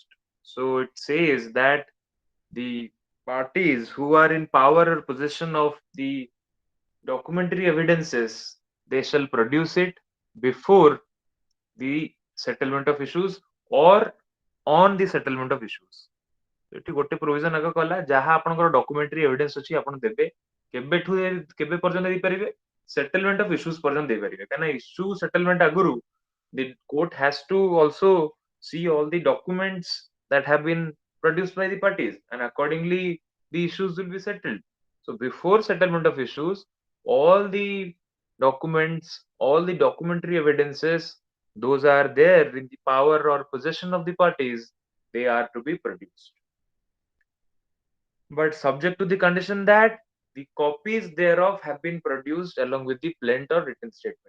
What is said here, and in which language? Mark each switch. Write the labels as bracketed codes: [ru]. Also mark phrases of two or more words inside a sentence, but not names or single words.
[en] So it says that the parties who are in power or possession of the documentary evidences, they shall produce it before the settlement of issues or on the settlement of issues. [or] ଏଠି ଗୋଟେ ପ୍ରୋଭିଜନ ଆଗ କଲା ଯାହା ଆପଣଙ୍କର ଡକୁମେଣ୍ଟାରୀ ଏଭିଡେନ୍ସ ଅଛି ଆପଣ ଦେବେ କେବେଠୁ କେବେ ପର୍ଯ୍ୟନ୍ତ ଦେଇପାରିବେ ସେଟଲମେଣ୍ଟ ଅଫ ଇସ୍ୟୁଜ ପର୍ଯ୍ୟନ୍ତ ଦେଇପାରିବେ କାହିଁକିନା ଇସ୍ୟୁ ସେଟଲମେଣ୍ଟ ଆଗରୁ [en] the court has to also see all the documents that have been produced by the parties and accordingly the issues will be settled. So before settlement of issues, all the documents, all the documentary evidences, those are there in the power or possession of the parties, they are to be produced, but subject to the condition that the copies thereof have been produced along with the plaint or written statement.